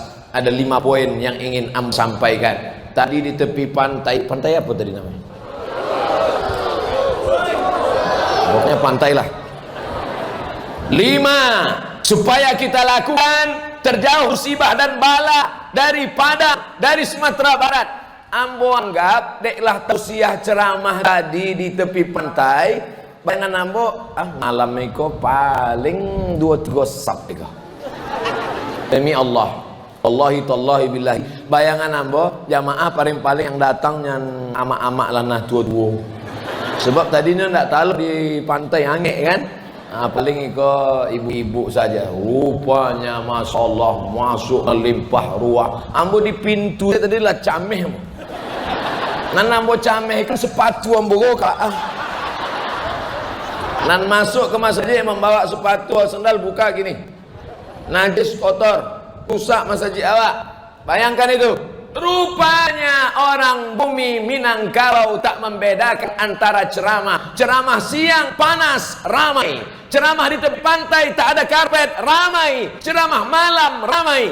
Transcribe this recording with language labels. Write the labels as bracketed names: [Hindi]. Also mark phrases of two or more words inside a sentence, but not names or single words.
[Indonesian] Ada 5 poin yang ingin sampaikan. Tadi di tepi pantai apa tadi namanya? Pokoknya pantai lah. 5 supaya kita lakukan terjauh musibah dan bala dari Padang, dari Sumatera Barat. [Minangkabau] Ambo anggap deklah tausiah ceramah tadi di tepi pantai. Bayangan ambo, malam itu paling 2-3 sab iko. [Indonesian] Demi Allah, [Arabic] والله تالله بالله. [Minangkabau] Bayangan ambo jamaah paling-paling yang datang yang amak-amak lanah tua-tua. [Indonesian] Sebab tadinya ndak tahu di pantai angin kan. [Minangkabau] Paling iko ibu-ibu saja. [Indonesian] Rupanya [Arabic] ما شاء الله [Indonesian] masuk melimpah ruah. [Minangkabau] Ambo di pintu tadi lah cameh. Nan ambo cameh kan sepatu ambo kok. Nan masuk ke masjid membawa sepatu sendal buka gini. Najis kotor, rusak masjid awak. [Indonesian] Bayangkan itu. Rupanya orang bumi Minangkabau tak membedakan antara ceramah siang panas ramai, ceramah di tepi pantai tak ada karpet ramai, ceramah malam ramai.